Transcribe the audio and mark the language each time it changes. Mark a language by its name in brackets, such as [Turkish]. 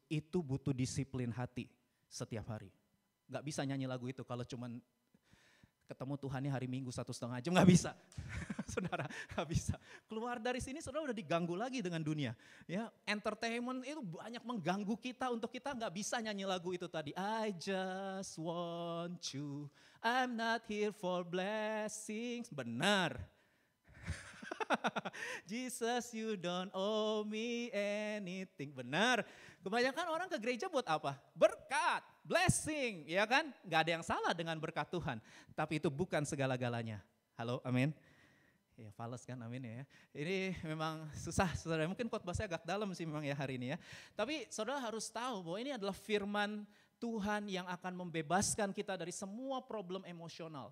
[Indonesian] Itu butuh disiplin hati setiap hari. Gak bisa nyanyi lagu itu kalau cuman Ketemu Tuhannya hari Minggu 1,5 jam, nggak bisa. Saudara, nggak bisa. Keluar dari sini saudara udah diganggu lagi dengan dunia. Ya, entertainment itu banyak mengganggu kita untuk kita nggak bisa nyanyi lagu itu tadi. [English] I just want you, I'm not here for blessings. [Indonesian] Benar. [English] Jesus, you don't owe me anything. [Indonesian] Benar. Kebanyakan orang ke gereja buat apa? Berkat, blessing, ya kan? Gak ada yang salah dengan berkat Tuhan. Tapi itu bukan segala-galanya. Halo, amin. Ya, fales kan, amin ya. Ini memang susah, saudara. Mungkin khotbah saya agak dalam sih memang ya hari ini ya. Tapi saudara harus tahu bahwa ini adalah firman Tuhan yang akan membebaskan kita dari semua problem emosional.